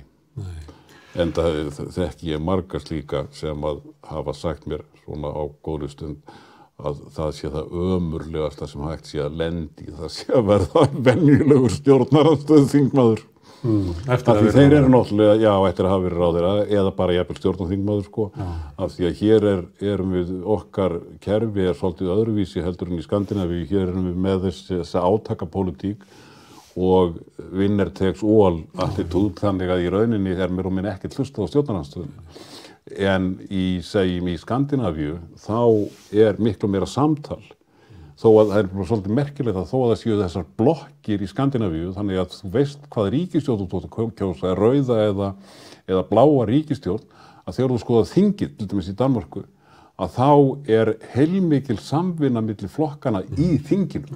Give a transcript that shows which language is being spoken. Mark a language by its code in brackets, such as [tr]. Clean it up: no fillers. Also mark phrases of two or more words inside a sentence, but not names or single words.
[is] En það þekki ég marga slíka sem að hafa sagt mér svona á góðri stund að það sé það ömurlegasta sem hægt sé að lendi, það sé að verða venjulegur stjórnarandstöðuþingmaður. Því þeir eru náttúrulega, eftir að hafa verið ráðherra eða bara jafnvel stjórnarþingmaður, sko, af því að hér erum við, okkar kerfi er svolítið öðruvísi heldur en í Skandinavíu. Hér erum við með þessa átakapólitík og [en] winner takes all attitude, [is] þannig að í rauninni er mér og minn ekkert hlustað á stjórnarandstöðuna. En segjum í Skandinavíu, þá er miklu meira samtal. þó að það bara svolítið merkilegt að þó að það séu þessar blokkir í Skandinavíu, þannig að þú veist hvað ríkisstjórn þú tótt að kjósa, rauða eða bláa ríkisstjórn, að þegar þú skoðað þingið, til dæmis í Danmörku, að þá heilmikil samvinna milli flokkana í þinginu.